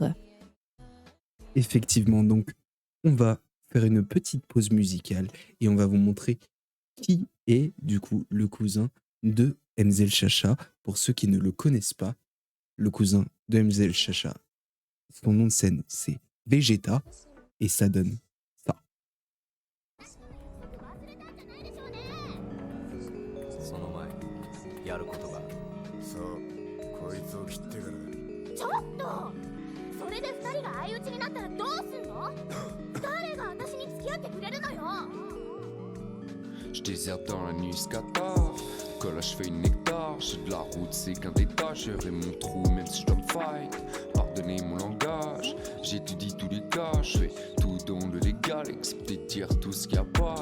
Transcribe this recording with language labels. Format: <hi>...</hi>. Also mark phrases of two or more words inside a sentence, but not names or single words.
<fr>Effectivement, donc on va faire une petite pause musicale et on va vous montrer qui est du coup le cousin de Emzell Chacha. Pour ceux qui ne le connaissent pas, le cousin de Emzell Chacha, son nom de scène c'est Vegeta et ça donne ça.</fr> <ja>その前やることが。そうこいつを切ってからだ。ちょっとそれで2人が相打ちになったらどうすんの？誰が私に付き合ってくれるのよ。</ja> <fr>Je déserte dans la nuit Qatar. Collage fais une hectare. J'ai de la route, c'est qu'un détail. Gérer mon trou, même si je dois me fight. Pardonnez mon langage. J'étudie tous les cas. Je fais tout dans le légal. Excepté dire tout ce qu'il y a pas.</fr>